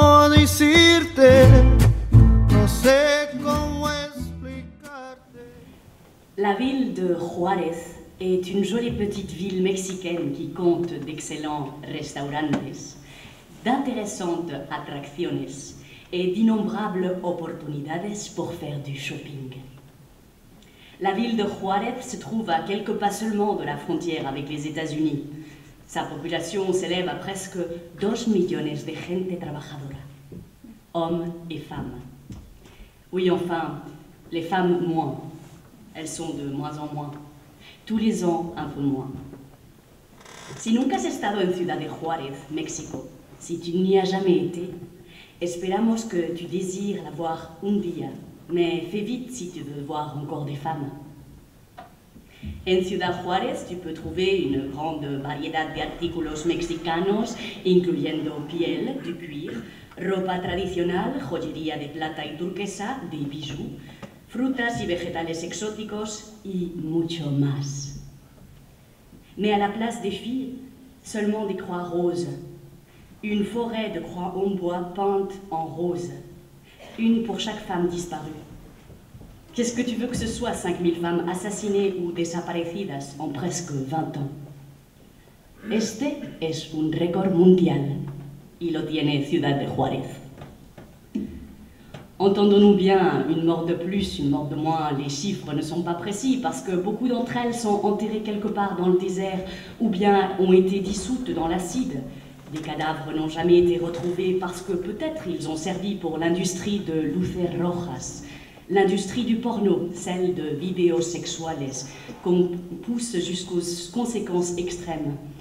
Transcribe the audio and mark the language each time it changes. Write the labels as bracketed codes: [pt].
[es] decirte, no sé cómo explicarte. [fr] La ville de Juárez est une jolie petite ville mexicaine qui compte d'excellents restaurantes, d'intéressantes attracciones et d'innombrables opportunidades pour faire du shopping. La ville de Juárez se trouve à quelques pas seulement de la frontière avec les États-Unis. Sa population s'élève à presque 2 [es] millones de gente trabajadora, [fr] hommes et femmes. Oui, enfin, les femmes moins. Elles sont de moins en moins. Tous les ans, un peu moins. [es] Si nunca has estado en Ciudad de Juárez, México, [fr] si tu n'y as jamais été, esperamos que tu désires la voir [es] un día, [fr] mais fais vite si tu veux voir encore des femmes. [es] En Ciudad Juárez, [fr] tu peux trouver une grande [es] variedad de artículos mexicanos, incluyendo piel, [fr] du cuir, [es] ropa tradicional, joyería de plata y turquesa, [fr] des bijoux, [es] frutas y vegetales exóticos y mucho más. [fr] Mais à la place des filles, seulement des croix roses. Une forêt de croix en bois peintes en rose. Une pour chaque femme disparue. Qu'est-ce que tu veux que ce soit 5000 femmes assassinées ou desaparecidas en presque 20 ans? [es] Este es un récord mundial y lo tiene Ciudad de Juárez. [fr] Entendons-nous bien, une mort de plus, une mort de moins, les chiffres ne sont pas précis parce que beaucoup d'entre elles sont enterrées quelque part dans le désert ou bien ont été dissoutes dans l'acide. Des cadavres n'ont jamais été retrouvés parce que peut-être ils ont servi pour l'industrie de [es] luces rojas, [fr] l'industrie du porno, celle de vidéos sexuales, qu'on pousse jusqu'aux conséquences extrêmes.